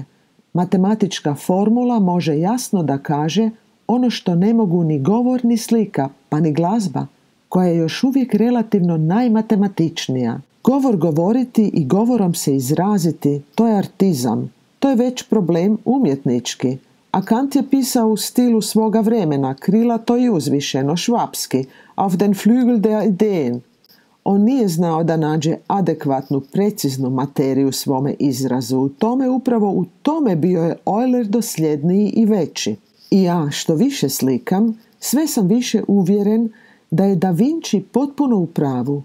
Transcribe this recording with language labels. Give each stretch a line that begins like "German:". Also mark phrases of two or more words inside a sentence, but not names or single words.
Croatian: Matematička formula može jasno da kaže ono što ne mogu ni govor ni slika, pa ni glazba, koja je još uvijek relativno najmatematičnija. Govor govoriti i govorom se izraziti, to je artizam. To je već problem umjetnički. A Kant je pisao u stilu svoga vremena, krilato i uzvišeno, švapski,
German: auf den Flügel der Ideen.
Croatian: On nije znao da nađe adekvatnu, preciznu materiju svome izrazu. Upravo u tome bio je Euler dosljedniji i veći. I ja, što više slikam, sve sam više uvjeren da je Da Vinci potpuno u pravu.